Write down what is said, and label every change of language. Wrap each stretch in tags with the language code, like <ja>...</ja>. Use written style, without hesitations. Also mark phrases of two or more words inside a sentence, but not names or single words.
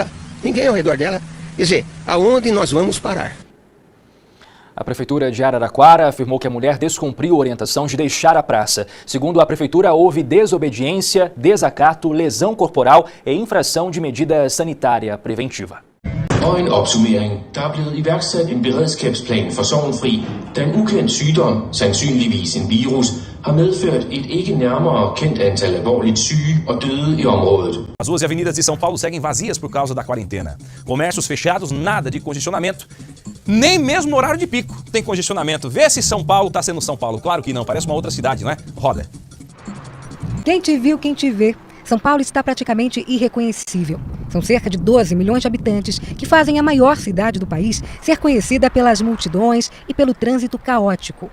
<pt>Quer dizer, aonde nós vamos parar? A Prefeitura de Araraquara afirmou que a mulher descumpriu a orientação de deixar a praça. Segundo a Prefeitura, houve desobediência, desacato, lesão corporal e infração de medida sanitária preventiva.</pt> <da>Og en opsummering. Der er blevet iværksat en beredskabsplan for Sorgenfri, da en ukendt sygdom, sandsynligvis en virus, har medført et ikke nærmere kendt antal alvorligt syge og døde i området.</da> <pt>As ruas e avenidas de São Paulo seguem vazias por causa da quarentena. Comércios fechados, nada de congestionamento. Nem mesmo no horário de pico tem congestionamento. Vê se São Paulo está sendo São Paulo. Claro que não, parece uma outra cidade, não é? Roda. Quem te viu, quem te vê. São Paulo está praticamente irreconhecível. São cerca de 12 milhões de habitantes que fazem a maior cidade do país ser conhecida pelas multidões e pelo trânsito caótico.</pt>